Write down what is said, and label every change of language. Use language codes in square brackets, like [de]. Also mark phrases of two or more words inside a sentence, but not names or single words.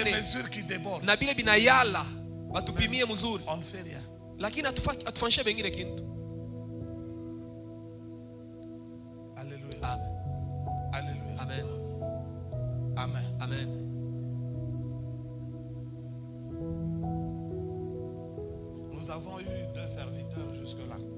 [fr] Des mesures qui débordent. [sw] Na bile binayala batupimie mzuri. [fr] On ne fait rien. [sw] Lakini atufanyishe bengine kintu. [fr] Alléluia. Amen. Alléluia. Amen. Amen. Amen. Nous avons eu deux serviteurs jusque-là.